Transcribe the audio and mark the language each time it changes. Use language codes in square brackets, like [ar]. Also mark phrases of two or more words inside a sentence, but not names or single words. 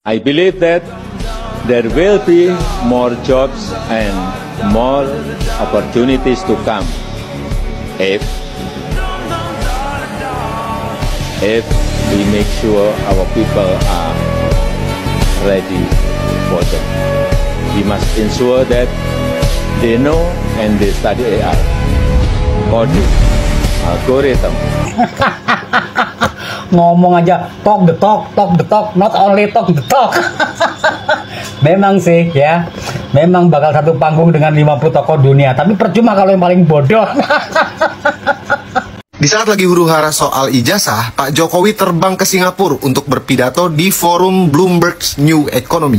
[en] I believe that there will be more jobs and more opportunities to come if we make sure our people are ready for them. We must ensure that they know and they study AI, coding, algorithm. [id] Ngomong aja [en] talk the talk, not only talk the talk. [id] Memang sih ya, memang bakal satu panggung dengan 50 tokoh dunia, tapi percuma kalau yang paling bodoh. Di saat lagi huru-hara soal ijazah, Pak Jokowi terbang ke Singapura untuk berpidato di forum Bloomberg New Economy.